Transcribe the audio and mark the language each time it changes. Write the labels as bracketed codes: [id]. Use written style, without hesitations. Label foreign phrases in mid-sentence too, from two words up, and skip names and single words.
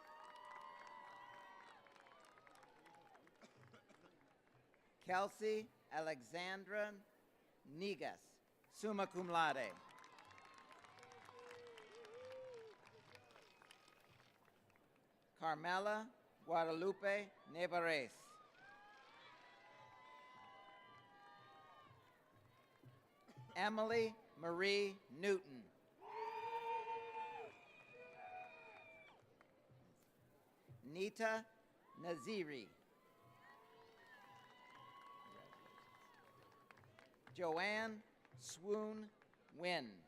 [en] Kelsey Alexandra Negas, [la] summa cum laude. [en] Carmela Guadalupe Nevares. Emily Marie Newton. Nita Naziri. Joanne Swoon Wynn.